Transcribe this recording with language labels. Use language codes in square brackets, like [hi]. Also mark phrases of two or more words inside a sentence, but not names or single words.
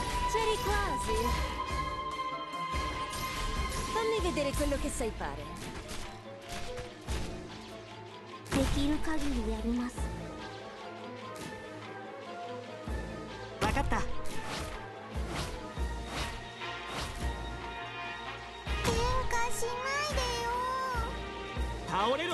[it] C'eri quasi. Fammi vedere quello che sai fare. [ja] できる限りやります。分かった。喧嘩しないでよ。倒れろ。